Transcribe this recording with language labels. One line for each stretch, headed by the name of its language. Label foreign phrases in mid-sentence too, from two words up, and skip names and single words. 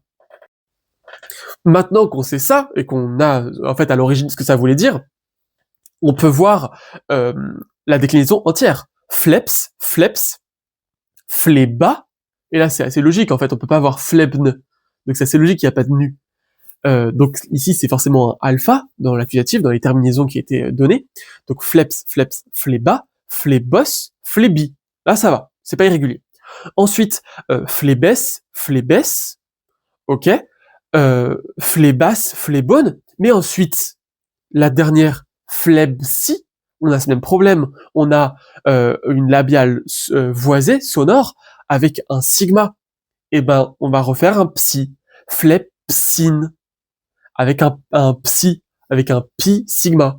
French: Maintenant qu'on sait ça, et qu'on a en fait à l'origine ce que ça voulait dire, on peut voir la déclinaison entière.
Greek: φλέψ, φλέψ, φλέβα,
French: et là c'est assez logique en fait, on peut pas avoir phlebne, donc c'est assez logique, il n'y a pas de nu. Donc ici c'est forcément un alpha dans l'accusatif, dans les terminaisons qui étaient données.
Greek: Donc φλέψ, φλέψ, φλέβα, φλεβός, φλεβί.
French: Là ça va, c'est pas irrégulier. Ensuite,
Greek: φλέβες, φλέβες, ok. φλέβας, φλεβῶν.
French: Mais ensuite, la dernière, phlebsi, on a ce même problème. On a une labiale voisée, sonore, avec un sigma. Et ben, on va refaire un psi. Phlepsine avec un psi, avec un pi sigma.